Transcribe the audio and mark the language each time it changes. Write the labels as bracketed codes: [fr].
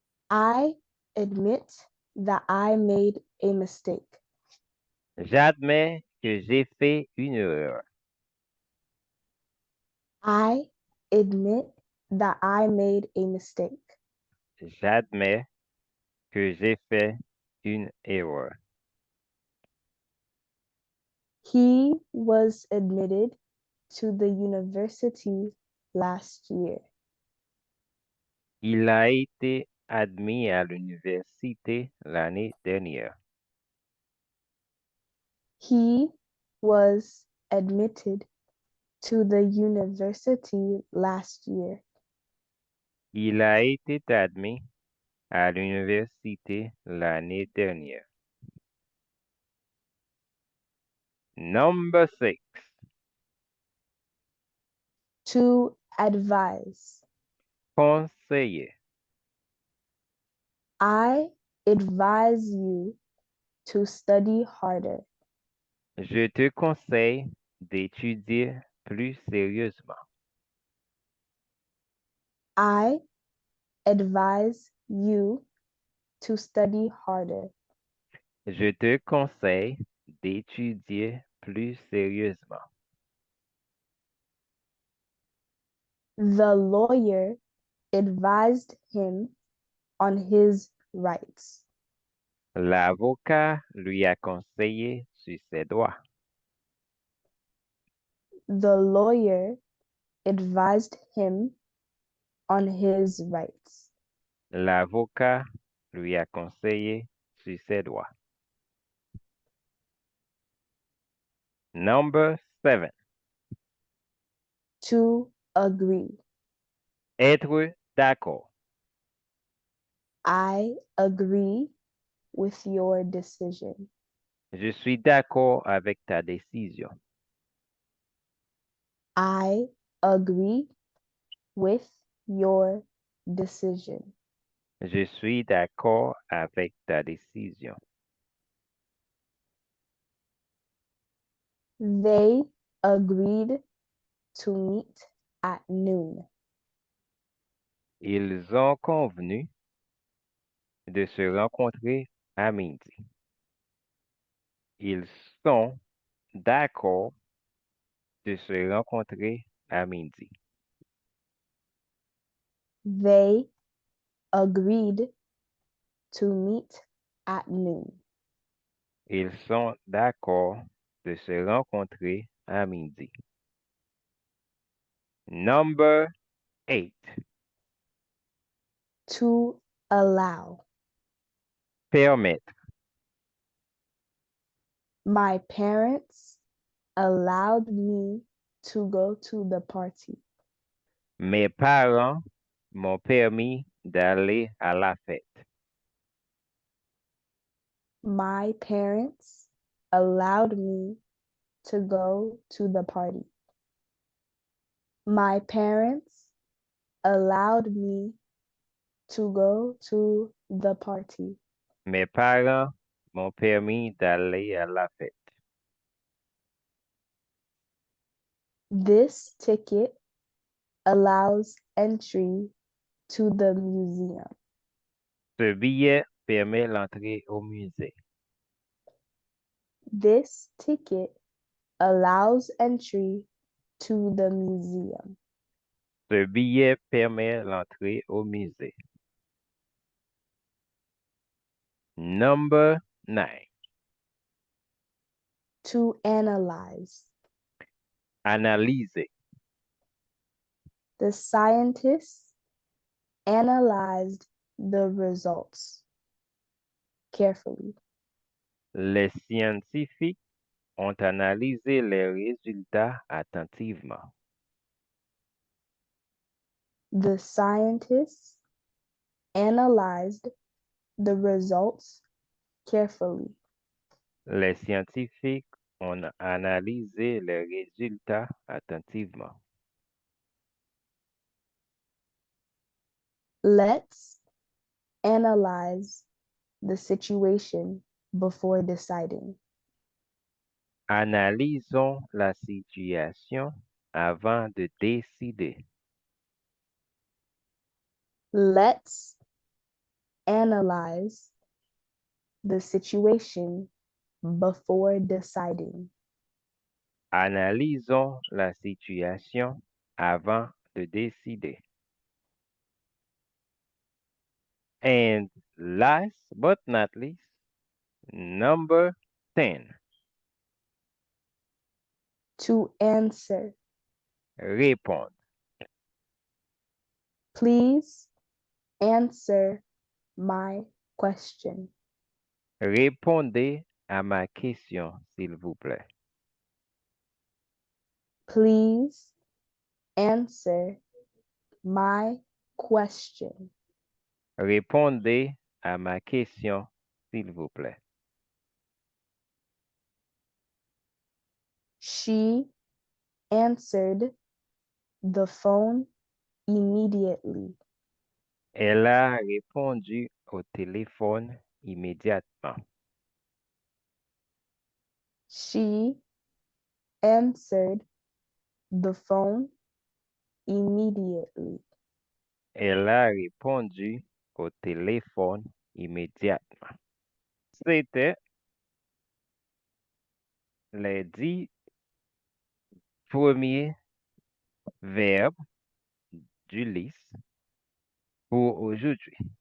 [en] I admit that I made a mistake. [fr] J'admets que j'ai fait une erreur. [en] I admit that I made a mistake. [fr] J'admets que j'ai fait une erreur. [en] He was admitted to the university last year. [fr] Il a été admis à l'université l'année dernière. [en] He was admitted to the university last year. [fr] Il a été admis à l'université l'année dernière. [en] Number 6. To advise. [fr] Conseiller. [en] I advise you to study harder. [fr] Je te conseille d'étudier plus sérieusement. [en] I advise you to study harder. [fr] Je te conseille d'étudier plus sérieusement. [en] The lawyer advised him on his rights. [fr] L'avocat lui a conseillé sur ses droits. [en] The lawyer advised him on his rights. [fr] L'avocat lui a conseillé sur ses droits. [en] Number 7. To agree. [fr] Être d'accord. [en] I agree with your decision. [fr] Je suis d'accord avec ta décision. [en] I agree with your decision. [fr] Je suis d'accord avec ta décision. [en] They agreed to meet at noon. [fr] Ils ont convenu de se rencontrer à midi. Ils sont d'accord de se rencontrer à midi. [en] They agreed to meet at noon. [fr] Ils sont d'accord de se rencontrer à midi. [en] Number 8. To allow. [fr] Permettre. [en] My parents allowed me to go to the party. [fr] Mes parents m'ont permis d'aller à la fête. [en] My parents allowed me to go to the party. My parents allowed me to go to the party. [fr] Mes parents m'ont permis d'aller à la fête. [en] This ticket allows entry to the museum. [fr] Ce billet permet l'entrée au musée. [en] This ticket allows entry to the museum. [fr] Ce billet permet l'entrée au musée. [en] Number 9. To analyze. [fr] Analyser. [en] The scientists analyzed the results carefully. [fr] Les scientifiques ont analysé les résultats attentivement. [en] The scientists analyzed the results carefully. [fr] Les scientifiques ont analysé les résultats attentivement. [en] Let's analyze the situation before deciding. [fr] Analysons la situation avant de décider. [en] Let's analyze the situation before deciding. [fr] Analysons la situation avant de décider. [en] And last but not least, number 10. To answer. [fr] Répondre. [en] Please answer my question. [fr] Répondez à ma question, s'il vous plaît. [en] Please answer my question. [fr] Répondez à ma question, s'il vous plaît. [en] She answered the phone immediately. [fr] Elle a répondu au téléphone immédiatement. [en] She answered the phone immediately. [fr] Elle a répondu au téléphone immédiatement. C'était les 10 premiers verbes du liste pour aujourd'hui.